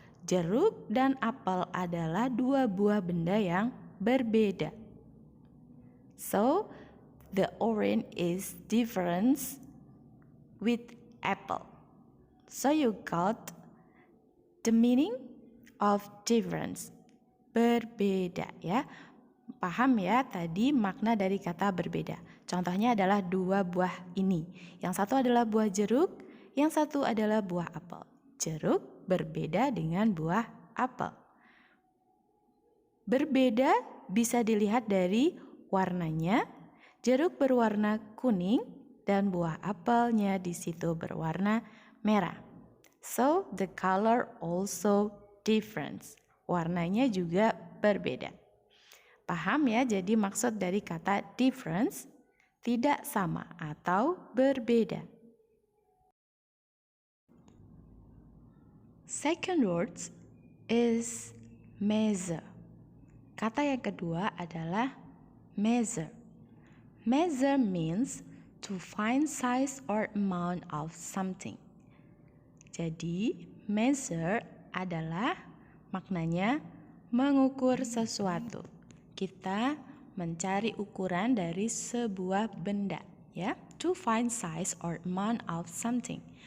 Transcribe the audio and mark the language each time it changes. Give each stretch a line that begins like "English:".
Indonesian: Jeruk dan apel adalah dua buah benda yang berbeda.
English: So, the orange is different with apple. So, you got the meaning of difference.
Indonesian: Berbeda ya. Paham ya tadi makna dari kata berbeda. Contohnya adalah dua buah ini. Yang satu adalah buah jeruk, yang satu adalah buah apel. Jeruk berbeda dengan buah apel. Berbeda bisa dilihat dari warnanya. Jeruk berwarna kuning dan buah apelnya di situ berwarna merah.
English: So the color also different.
Indonesian: warnanya juga berbeda. Paham ya, jadi maksud dari kata difference, tidak sama atau berbeda.
English: Second words is measure.
Indonesian: Kata yang kedua adalah measure.
English: Measure means to find size or amount of something.
Indonesian: Jadi, measure adalah maknanya mengukur sesuatu. Kita mencari ukuran dari sebuah benda, ya.
English: To find size or amount of something.